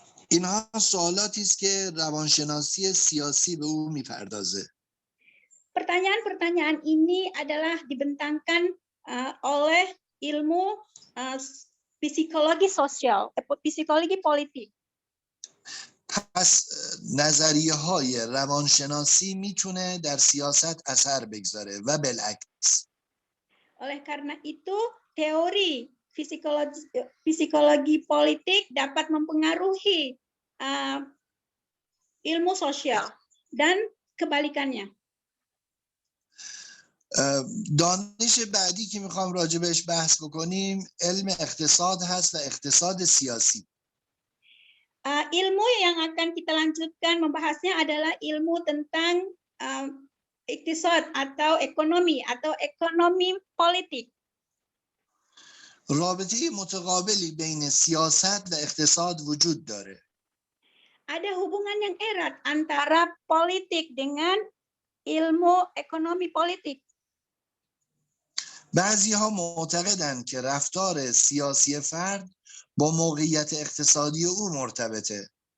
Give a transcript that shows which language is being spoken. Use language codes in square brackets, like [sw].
[fa] اینها سوالاتی است که روانشناسی سیاسی به او میپردازه. [id] Pertanyaan-pertanyaan ini adalah dibentangkan oleh ilmu psikologi sosial, psikologi politik. [fa] پس نظریه های روانشناسی میتونه در سیاست اثر بگذاره و بالعکس. [id] Oleh karena itu, teori psikologi politik dapat mempengaruhi ilmu sosial dan kebalikannya. [fa] دانش بعدی که میخوام راجع بهش بحث بکنیم علم اقتصاد هست و اقتصاد سیاسی. [id] Ilmu yang akan kita lanjutkan membahasnya adalah ilmu tentang iktisad atau ekonomi politik. [fa] رابطه متقابلی بین سیاست و اقتصاد وجود داره. [id] Ada hubungan yang erat antara politik dengan ilmu ekonomi politik. [fa] بعضی ها معتقدند که رفتار سیاسی فرد با موقعیت اقتصادی او مرتبطه.